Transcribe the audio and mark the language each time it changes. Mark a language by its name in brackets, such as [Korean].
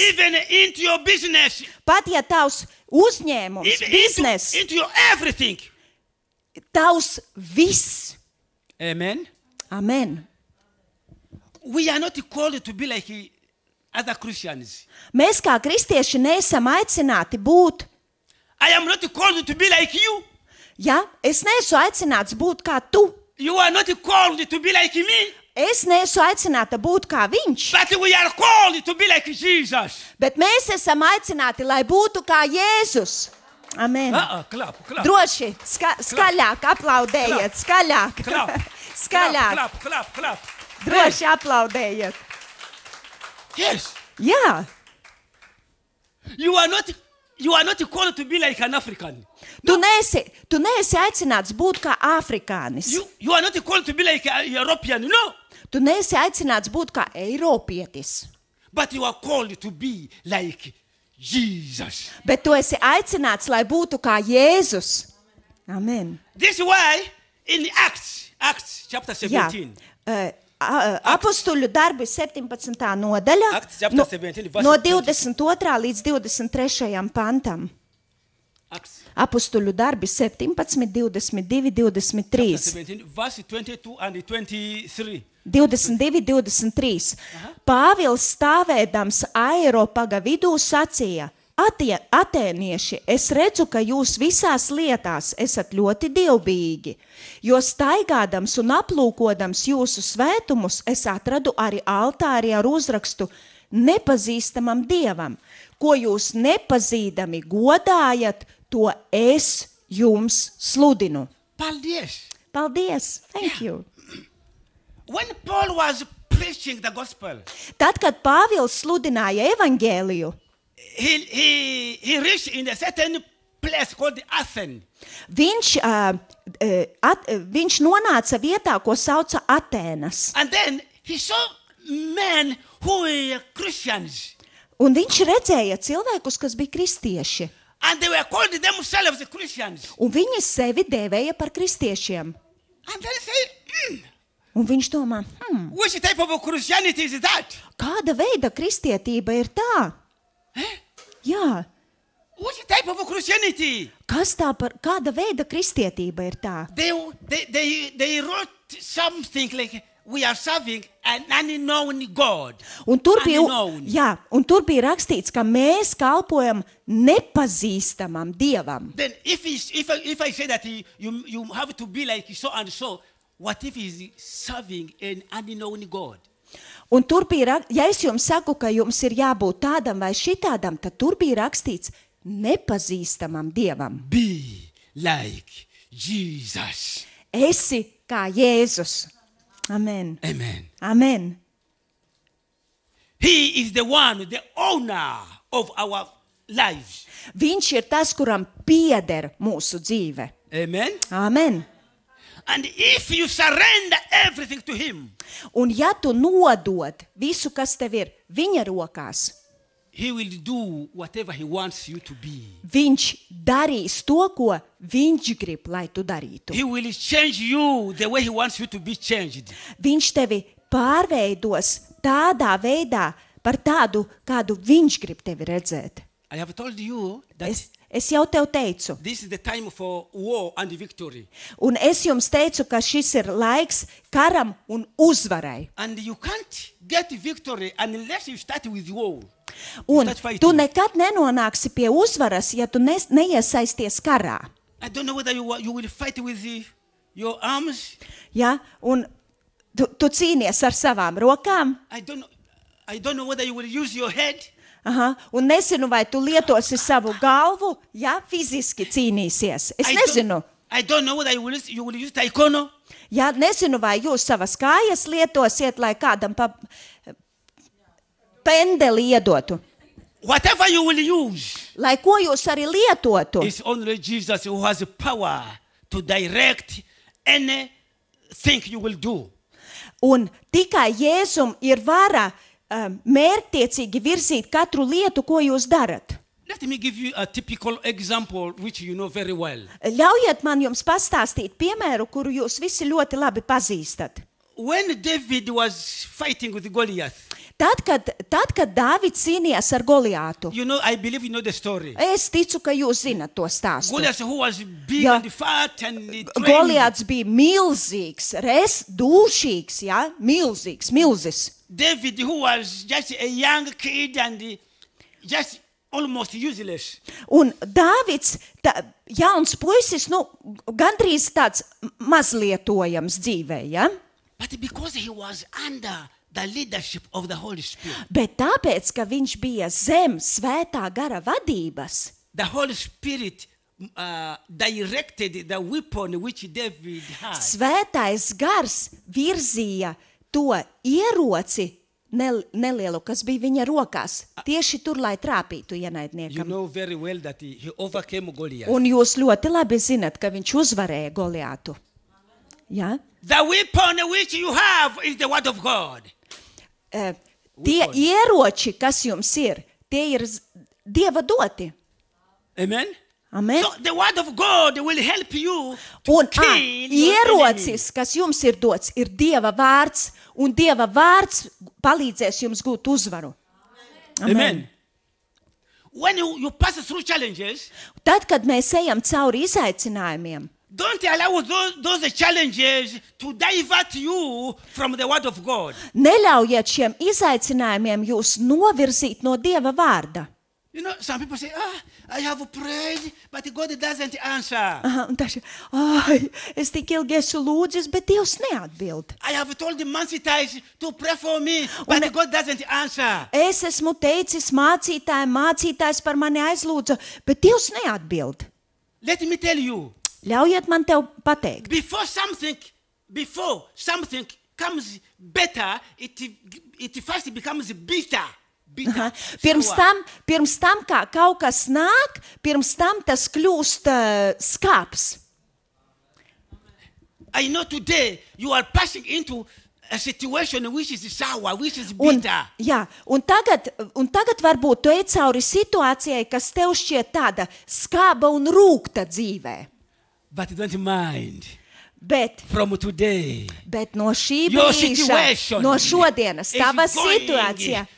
[English] even into your business, [Latvian] pat ja tavs uzņēmums, [English] even [Latvian] biznes, [English] into your everything. [Latvian] tavs viss. [English] Amen. [Latvian] Amen. [English] We are not called to be like other Christians. [Latvian] Mēs kā kristieši neesam aicināti būt, [English] I am not called to be like you. [Latvian] ja? Es neesmu aicināts būt kā tu. [English] You are not called to be like me. [Latvian] Es neesmu aicināta būt kā viņš, [English] But we are called to be like Jesus. [Latvian] bet mēs esam aicināti, lai būtu kā Jēzus. Amen. [English] Clap, clap. [Latvian] Droši, skaļāk aplaudējiet, skaļāk. [English] Clap. [Latvian] Skaļāk, [English] Clap, clap, clap. [Latvian] droši aplaudējiet. [English] Yes. [Latvian] Jā, [English] You are not called to be like an African. [Latvian] tu neesi aicināts būt kā afrikānis. [English] You are not called to be like a European. No. [Latvian] Tu neesi aicināts būt kā eiropietis, [English] But you are called to be like Jesus. [Latvian] bet tu esi aicināts, lai būtu kā Jēzus. Amen. [English] This is why in Acts chapter [Latvian] Jā. [English] 17. [Latvian] Apostuļu darbi 17. nodaļa, Acts chapter 17, verse no 20. 22. līdz 23. pantam. [English] Acts [Latvian] Apostuļu darbi 17, 22, 23. [English] 17, verse 22 and 23. 22, 23. [Latvian] Pāvils stāvēdams Aeropaga vidū sacīja: Atēnieši, es redzu, ka jūs visās lietās esat ļoti dievbijīgi, jo staigādams un aplūkodams jūsu svētumus, es atradu arī altāri ar uzrakstu nepazīstamam dievam, ko jūs nepazīdami godājat, to es jums sludinu. Paldies. Paldies! [English] Thank you! When Paul was preaching the gospel, [Latvian] Tad, kad Pāvils sludināja evaņģēliju, [English] he reached in a certain place called Athens. [Latvian] viņš nonāca vietā, ko sauca Atēnas. [English] And then he saw men who were Christians. [Latvian] Un viņš redzēja cilvēkus, kas bija kristieši. [English] And they were called themselves Christians. [Latvian] Un viņi sevi dēvēja par kristiešiem. [English] And then say, [Latvian] Un viņš domā, [English] which type of Christianity is that? [Latvian] kāda veida kristietība ir tā? Jā, [English] Which type of Christianity? [Latvian] kāda veida kristietība ir tā? [English] They wrote something like, we are serving an unknown God. [Latvian] Un tur bija, [English] Unknown. [Latvian] jā, un tur bija rakstīts, ka mēs kalpojam nepazīstamam dievam. [English] Then if I say that you have to be like so and so, what if he's serving an unknown God? [Latvian] Un tur bija, ja es jums saku, ka jums ir jābūt tādam vai šitādam, tad tur bija rakstīts nepazīstamam dievam. [English] Be like Jesus. [Latvian] Esi kā Jēzus. Amen. Amen. Amen. [English] He is the one, the owner of our lives. [Latvian] Viņš ir tas, kuram pieder mūsu dzīve. Amen. Amen. [English] And if you surrender everything to him, [Latvian] Un ja tu nodod visu, kas tev ir viņa rokās, [English] he will do whatever he wants you to be. [Latvian] viņš darīs to, ko viņš grib, lai tu darītu. [English] He will change you the way he wants you to be changed. [Latvian] Viņš tevi pārveidos tādā veidā, par tādu, kādu viņš grib tevi redzēt. [English] I have told you that [Latvian] Es jau tev teicu, [English] this is the time for war and victory. [Latvian] un es jums teicu, ka šis ir laiks karam un uzvarai. [English] And you can't get victory unless you start with war. [Latvian] Un [English] Start fighting. [Latvian] tu nekad nenonāksi pie uzvaras, ja tu neiesaisties karā. [English] I don't know whether you will fight with your arms. [Latvian] Ja? Un tu cīnies ar savām rokām. [English] I don't know. I don't know whether you will use your head. [Latvian] Aha. Un nezinu, vai tu lietosi savu galvu, ja fiziski cīnīsies. Es nezinu. [English] I don't know whether you will use taekwondo. [Latvian] Ja nezinu, vai jūs savas kājas lietosiet, lai kādam pa pendeli iedotu. [English] Whatever you will use, [Latvian] Lai ko jūs arī lietotu. [English] it's only Jesus who has the power to direct anything you will do. [Latvian] Un tikai Jēzum ir vara mērķtiecīgi virzīt katru lietu, ko jūs darat. [English] Let me give you a typical example which you know very well. [Latvian] Ļaujiet man jums pastāstīt piemēru, kuru jūs visi ļoti labi pazīstat. [English] When David was fighting with Goliath, [Latvian] Tad, kad Dāvids cīnījās ar Goliātu, [English] you know, I believe you know the story. [Latvian] es ticu, ka jūs zinat to stāstu. [English] Goliath, who was big [Latvian] Ja. [English] and fat and trained. [Latvian] Goliāts bija milzīgs, dūšīgs, ja? Milzis. [English] David, who was just a young kid and just almost useless. [Latvian] Un Dāvids, jauns puisis, gandrīz tāds mazlietojams dzīvē, ja? [English] But because he was under the leadership of the Holy Spirit, [Latvian] Bet tāpēc, ka viņš bija zem svētā gara vadības, [English] the Holy Spirit directed the weapon which David had. [Latvian] svētais gars virzīja to ieroci nelielu, kas bija viņa rokās, tieši tur, lai trāpītu [English] You [Latvian] ienaidniekam. [English] know very well that he overcame Goliath. [Latvian] Un jūs ļoti labi zinat, ka viņš uzvarēja Goliātu. Ja? [English] The weapon which you have is the word of God. [Latvian] Tie ieroči, kas jums ir, tie ir Dieva doti. [English] Amen? [Latvian] Amen. [English] So the word of God will help you to [Latvian] Un [English] kill your [Latvian] ierocis, kas jums ir dots, ir Dieva vārds, un Dieva vārds palīdzēs jums gūt uzvaru. [English] enemy. Amen. When you pass through challenges, [Latvian] Tad, kad mēs ejam cauri izaicinājumiem, [English] don't allow those challenges to divert you from the word of God. [Latvian] neļaujiet šiem izaicinājumiem jūs novirzīt no Dieva vārda. [English] You know, some people say, I have prayed, but God doesn't answer. [Latvian] Aha, un tas ir, es tik ilgi esmu lūdzis, bet Dievs neatbild. [English] I have told the Mancitais to pray for me, but God doesn't answer. [Latvian] Es esmu teicis mācītājs par mani aizlūdza, bet Dievs neatbild. [English] Let me tell you, [Latvian] Ļaujiet man tev pateikt. [English] before something comes better, it first becomes bitter. [Latvian] Aha. Pirms tam, kā kaut kas nāk, pirms tam tas kļūst skāps. [English] I know today you are passing into a situation which is sour, which is [Latvian] Un, [English] bitter. [Latvian] jā, un tagad varbūt tu ej cauri situācijai, kas tev šķiet tāda skāba un rūgta dzīvē. [English] But don't mind. [Latvian] Bet no šī [English] Your [Latvian] brīža, [English] situation [Latvian] no šodienas, tava [English] is going [Latvian] situācija,